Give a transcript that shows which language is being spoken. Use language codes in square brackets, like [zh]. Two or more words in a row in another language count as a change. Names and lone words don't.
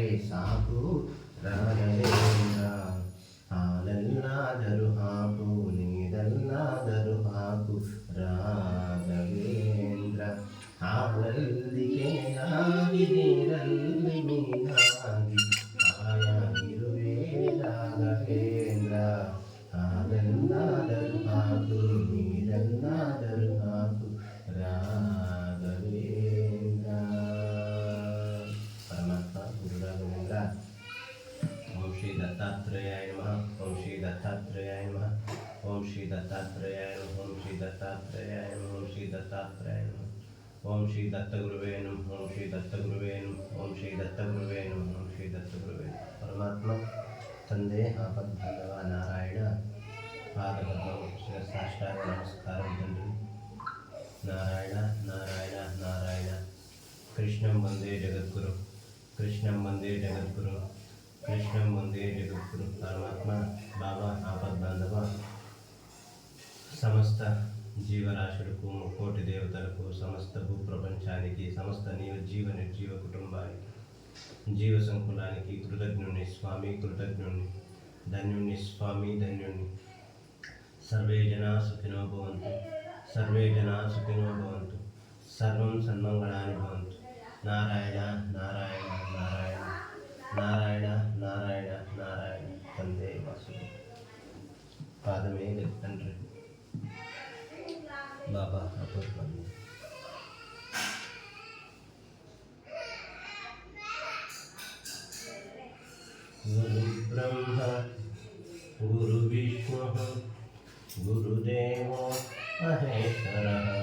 [kn] ಸಾಕು ರಾಘವೇಂದ್ರ ಹಾಲಲ್ಲಾದರೂ ಹಾಕು ನೀರಲ್ಲಾದರೂ ಹಾಕು ರಾಘವೇಂದ್ರ ಹಾಲಲ್ಲಿ ಕೆನೆಯಾಗಿ ನೀರಲ್ಲಿ ಮೀನಾಗಿ ಆಯಾಗಿರುವೆ ರಾಘವೇಂದ್ರ ಹಾಲಲ್ಲಾದರೂ ಹಾಕು ನೀರಲ್ಲಾದರೂ ಹಾಕು ರಾಘವೇಂದ್ರ [sa] ಪರಮಾತ್ಮ ಗುರು ರಾಘವೇಂದ್ರ ಓಂ ಶ್ರೀ ದತ್ತಾತ್ರೇಯಾಯ ನಮಃ ಓಂ ಶ್ರೀ ದತ್ತಾತ್ರೇಯಾಯ ನಮಃ ಓಂ ಶ್ರೀ ದತ್ತಾತ್ರೇಯಾಯ ನಮಃ ಓಂ ಶ್ರೀ ದತ್ತಾತ್ರೇಯಾಯ ನಮಃ ಓಂ ಶ್ರೀ ದತ್ತಾತ್ರೇಯಾಯ ನಮಃ ಓಂ ಶ್ರೀ ದತ್ತಗುರುವೇ ನಮಃ ಓಂ ಶ್ರೀ ದತ್ತಗುರುವೇ ನಮಃ ಓಂ ಶ್ರೀ ದತ್ತಗುರುವೇ ನಮಃ ಓಂ ಶ್ರೀ ದತ್ತಗುರುವೇ ಪರಮಾತ್ಮ ತಂದೆ ಆಪದ್ಬಂಧವ ನಾರಾಯಣ ಪಾದಪದ್ಮ ಸಾಷ್ಟಾಂಗ ನಮಸ್ಕಾರ ತಂಡ್ರಿ ನಾರಾಯಣ ನಾರಾಯಣ ನಾರಾಯಣ. ಕೃಷ್ಣಂ ವಂದೇ ಜಗದ್ಗುರು, ಕೃಷ್ಣಂ ವಂದೇ ಜಗದ್ಗುರು, ಕೃಷ್ಣಂ ವಂದೇ ಜಗದ್ಗುರು. [te] పరమాత్మ బాబా ఆపద్ బాంధవ సమస్త జీవరాశులకు, ముక్కోటి దేవతలకు, సమస్త భూప్రపంచానికి, సమస్త జీవ నిర్జీవ కుటుంబానికి, జీవ సంకులానికి కృతజ్ఞుని స్వామి, కృతజ్ఞుని ధన్యుని స్వామి, ధన్యుని. [sa] సర్వే జనా సుఖినో భవంతు, సర్వే జనా సుఖినో భవంతు, సర్వం సన్మంగళాని భవంతు. నారాయణ నారాయణ నారాయణ నారాయణ నారాయణ నారాయణ. [te] తండ్రి వాసుదేవ పాదమే తండ్రి బాబా అపూర్వం. [sa] గురు బ్రహ్మ గురు విష్ణు గురుదేవో మహేశ్వరః.